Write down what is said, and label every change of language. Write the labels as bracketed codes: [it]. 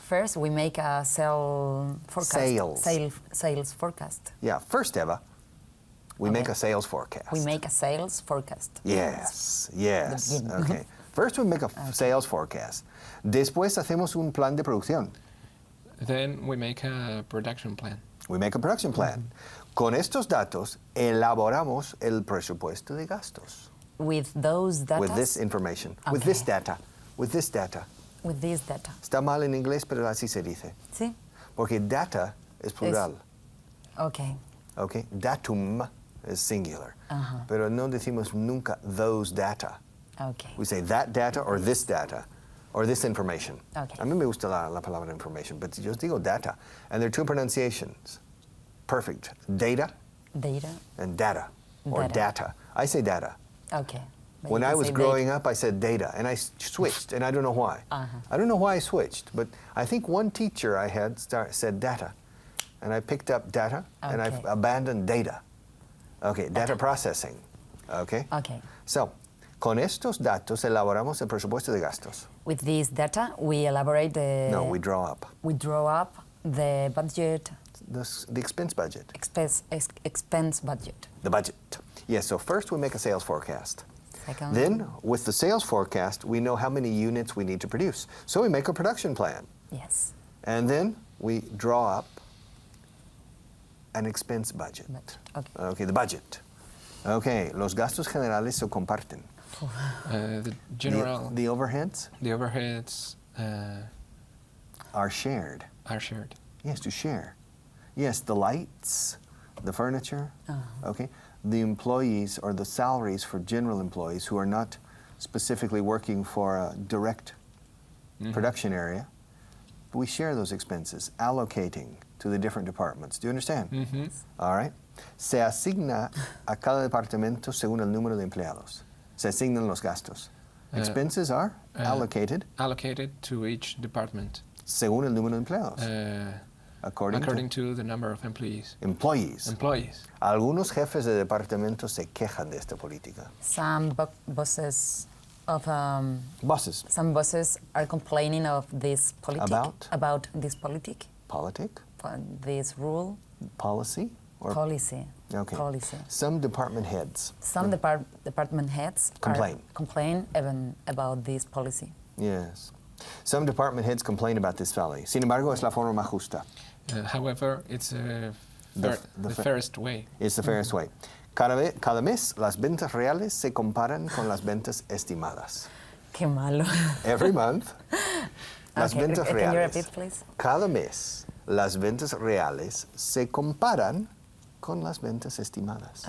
[en] First, we make a sales forecast. Yeah. First, Eva, we make a sales forecast. We make a sales forecast. Yes. Yes. Okay. First, we make a sales forecast. [es] Después hacemos un plan de producción. [en] Then we make a production plan. We make a production plan. [es] Con estos datos, elaboramos el presupuesto de gastos. [en] With those data? With this information. Okay. With this data. With this data. With this data. [es] Está mal en inglés, pero así se dice. Sí. Porque data es plural. [en] Okay. [es] Okay. Datum es singular. Pero no decimos nunca those data. [en] Okay. We say that data or this information. Okay. [es] A mí me gusta la palabra information, but yo digo data. [en] And there are two pronunciations. Perfect. Data Data. and data, or Data. data. I say data. Okay. But When you I can was say growing up, I said data, and I switched, and I don't know why. I don't know why I switched, but I think one teacher I had said data, and I picked up data, and I've Okay. abandoned data. Okay, data processing. Okay? Okay. [es] So, con estos datos elaboramos el presupuesto de gastos. [en] With this data, we elaborate the. No, we draw up We draw up the budget, the expense budget. expense budget. The budget. Yes, so first we make a sales forecast. Second. Then, with the sales forecast, we know how many units we need to produce. So we make a production plan. Yes. And then we draw up an expense budget. Okay. Okay, the budget. Okay, [es] los gastos generales se comparten. [en] The general, The overheads the overheads are shared. are shared. Yes, to share. Yes, the lights, the furniture. Okay, the employees or the salaries for general employees who are not specifically working for a direct production area. We share those expenses, allocating to the different departments. Do you understand? All right. [es] Se asigna a cada departamento según el número de empleados. Se asignan los gastos. [en] Expenses are allocated Allocated to each department [es] según el número de empleados. [en] according to the number of employees. Employees. [es] Algunos jefes de departamento se quejan de esta política. [en] Some bosses of Bosses. some bosses are complaining of this politic. About? This politic, Politic? this rule, Policy? Or policy. Okay. Policy. Some department heads. Some department heads complain even about this policy. Yes. Some department heads complain about this valley. [es] Sin embargo, es la forma más justa. [en] However, it's the fairest way. It's the fairest way. [es] Cada mes, las ventas reales se comparan con las ventas estimadas. Qué malo. [en] Every month, las Okay, [es] ventas [en] can [es] reales. [en] you repeat, please? [es] Cada mes, las ventas reales se comparan con las ventas estimadas.